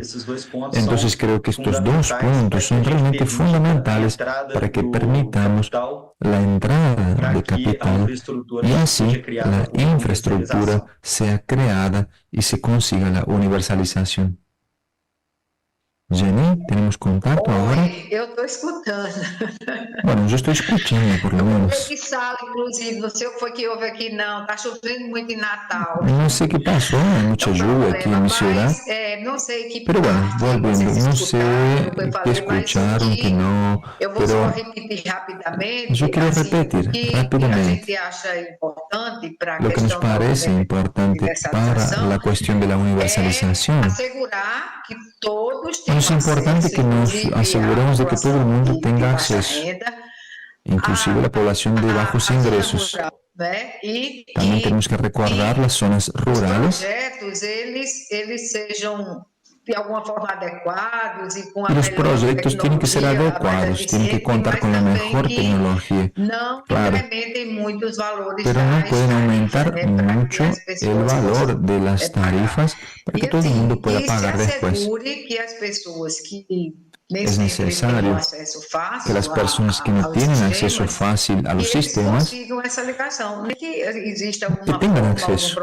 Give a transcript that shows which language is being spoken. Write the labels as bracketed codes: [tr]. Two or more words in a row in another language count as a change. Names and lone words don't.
[es] Entonces creo que estos dos puntos son realmente fundamentales para que permitamos la entrada de capital y así la infraestructura sea creada y se consiga la universalización. Jenny, ¿tenemos contacto ahora? [pt] Eu estou escutando. [es] Bueno, yo estoy escuchando, por lo menos. [pt] Que sala, inclusive, não sei o que foi que houve aqui, não. Está chovendo muito em Natal. [es] No sé qué pasó, hay mucha lluvia aquí en mi ciudad. [pt] Não sei que [es] Pero bueno, volviendo, no sé qué escucharon, que no, [pt] eu vou [es] pero [pt] só repetir rapidamente. [es] yo quiero repetir que rápidamente [pt] a gente acha importante para a [es] lo que nos [pt] questão [es] parece importante para la cuestión de la universalización. [pt] Asegurar que todos tenham [es] Es importante que nos aseguremos de que todo el mundo tenga acceso, inclusive la población de bajos ingresos. También tenemos que recordar las zonas rurales. [pt] Eles sejam de alguma forma adequados [es] y con los proyectos tienen que ser adecuados, tienen que contar con la mejor tecnología. Claro, pero no pueden aumentar mucho el valor de las tarifas para que todo el mundo pueda pagar después. Es necesario que las personas que no tienen acceso fácil a los sistemas que tengan acceso.